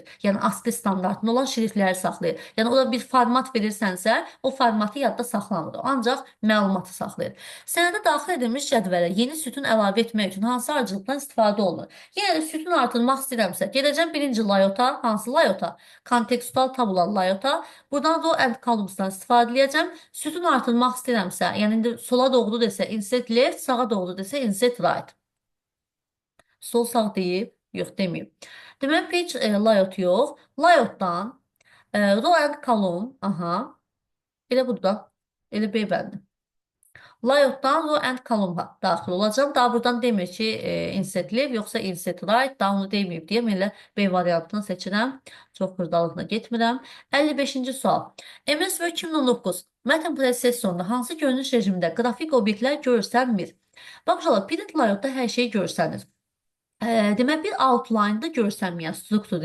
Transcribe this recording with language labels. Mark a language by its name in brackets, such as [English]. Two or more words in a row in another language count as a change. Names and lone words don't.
[Azerbaijani] Yəni ASCII standartında olan şriftləri saxlayır. Yəni orada bir format verirsənsə, o formatı yadda saxlamır. O ancaq məlumatı saxlayır. Sənədə daxil edilmiş cədvələ yeni sütun əlavə etmək üçün hansı ardıcılıqdan istifadə olunur? Yəni sütun artırmaq istəyirəmsə, gedəcəm birinci layouta, hansı layouta? Kontekstual tabula layouta. Buradan [English] row and columns'dan [Azerbaijani] istifadə edəcəm. Sütun artırmaq istəyirəmsə, yəni indi sola doğru desə [English] insert left, [Azerbaijani] sağa doğru desə [English] insert right. [Azerbaijani] Sol sağ deyib, yox deməyib. Demək [English] page layout [Azerbaijani] yox. Layoutdan [English] row and column, [Azerbaijani] aha. Elə burada, elə B bəndi. Layoutdan [English] row and column [Azerbaijani] daxil olacam. Daha buradan demir ki [English] insert left [Azerbaijani] yoxsa [English] insert right. [Azerbaijani] Daha onu deməyib deyə mən elə B variantını seçirəm. Çox xırdalıqla getmirəm. 55-ci sual. MS Word 2019 mətn prosessorunda hansı görünüş rejimində qrafik obyektlər görsənmir? Bax, [English] print layoutda [Azerbaijani] hər şey görsənir. Demək, bir outline-da görsənməyən struktur rejimi.